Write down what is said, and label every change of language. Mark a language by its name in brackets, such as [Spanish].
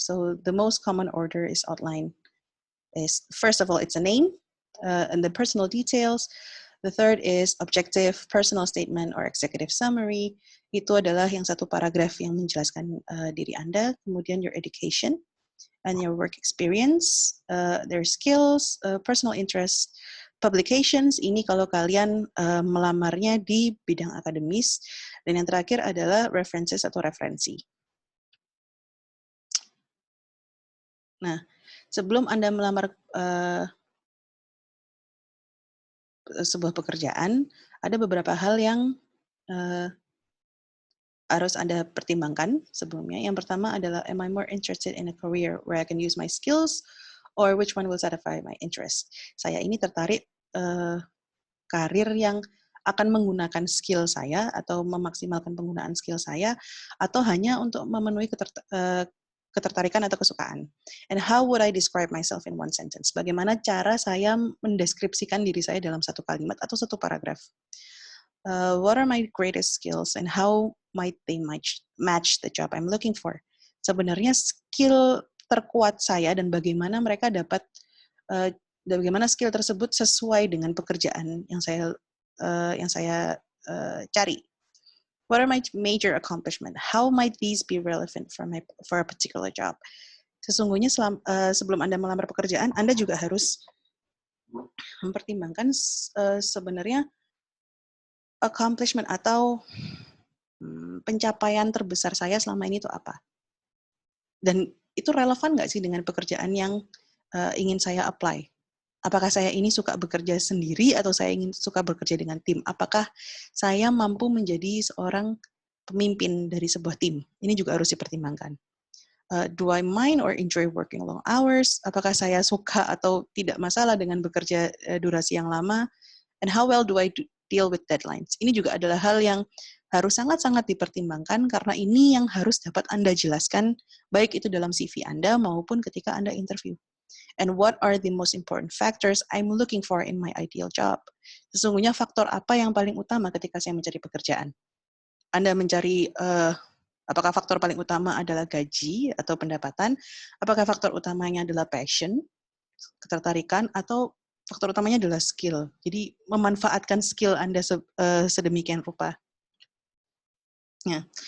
[English] So the most common order is outline. Is first of all it's a name and the personal details. The third is objective, personal statement, or executive summary. [Indonesian] Itu adalah yang satu paragraf yang menjelaskan diri Anda. Kemudian [English] your education and your work experience, their skills, personal interest, publications. [Indonesian] Ini kalau kalian melamarnya di bidang akademis. Dan yang terakhir adalah references atau referensi. Nah, sebelum Anda melamar sebuah pekerjaan, ada beberapa hal yang harus Anda pertimbangkan sebelumnya. Yang pertama adalah, [English] am I more interested in a career where I can use my skills, or which one will satisfy my interest? [Indonesian] Saya ini tertarik karir yang akan menggunakan skill saya atau memaksimalkan penggunaan skill saya, atau hanya untuk memenuhi ketertarikan atau kesukaan. [English] And how would I describe myself in one sentence? [Indonesian] Bagaimana cara saya mendeskripsikan diri saya dalam satu kalimat atau satu paragraf? [English] What are my greatest skills and how might they match the job I'm looking for? [Indonesian] Sebenarnya skill terkuat saya dan bagaimana mereka dapat, bagaimana skill tersebut sesuai dengan pekerjaan yang saya cari. [English] What are my major accomplishment? How might these be relevant for a particular job? [Indonesian] Sesungguhnya sebelum Anda melamar pekerjaan, Anda juga harus mempertimbangkan sebenarnya accomplishment atau pencapaian terbesar saya selama ini itu apa. Dan itu relevan nggak sih dengan pekerjaan yang ingin saya apply? Apakah saya ini suka bekerja sendiri atau saya suka bekerja dengan tim? Apakah saya mampu menjadi seorang pemimpin dari sebuah tim? Ini juga harus dipertimbangkan. [English] Do I mind or enjoy working long hours? [Indonesian] Apakah saya suka atau tidak masalah dengan bekerja durasi yang lama? [English] And how well do I deal with deadlines? [Indonesian] Ini juga adalah hal yang harus sangat-sangat dipertimbangkan karena ini yang harus dapat Anda jelaskan baik itu dalam CV Anda maupun ketika Anda interview. [English] And what are the most important factors I'm looking for in my ideal job? [Indonesian] Sesungguhnya faktor apa yang paling utama ketika saya mencari pekerjaan? Anda mencari, apakah faktor paling utama adalah gaji atau pendapatan? Apakah faktor utamanya adalah passion, ketertarikan, atau faktor utamanya adalah skill? Jadi memanfaatkan skill Anda sedemikian rupa. Ya.